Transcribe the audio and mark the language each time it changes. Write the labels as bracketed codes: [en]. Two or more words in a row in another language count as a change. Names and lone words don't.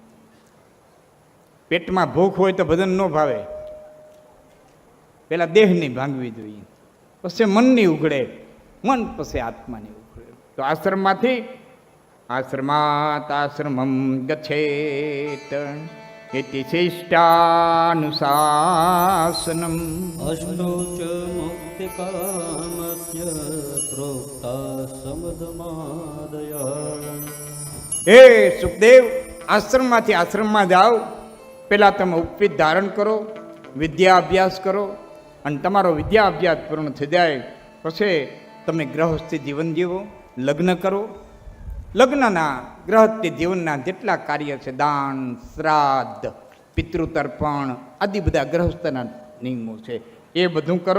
[gu] પેટમાં ભૂખ હોય તો ભજન ન ભાવે, પેલા દેહની ભાંગવી જોઈએ, પછી મનની ઉઘડે, મન પછી આત્માની ઉઘડે. તો આશ્રમમાંથી [sa] आश्रमात् आश्रमम् गच्छेत् इति शिष्टानुशासनम् अष्टोच मुक्तिकामस्य प्रोक्ता समदमादया. [gu] હે સુખદેવ, આશ્રમમાંથી આશ્રમમાં જાઓ, પહેલાં તમે ઉપવિત ધારણ કરો, વિદ્યા અભ્યાસ કરો, અને તમારો વિદ્યા અભ્યાસ પૂર્ણ થઈ જાય પછી તમે ગ્રહસ્થી જીવન જીવો, લગ્ન કરો. લગ્નના ગ્રહસ્થી જીવનના જેટલા કાર્ય છે, દાન, શ્રાદ્ધ, પિતૃતર્પણ આદિ બધા ગ્રહસ્થના નિયમો છે, એ બધું કરો.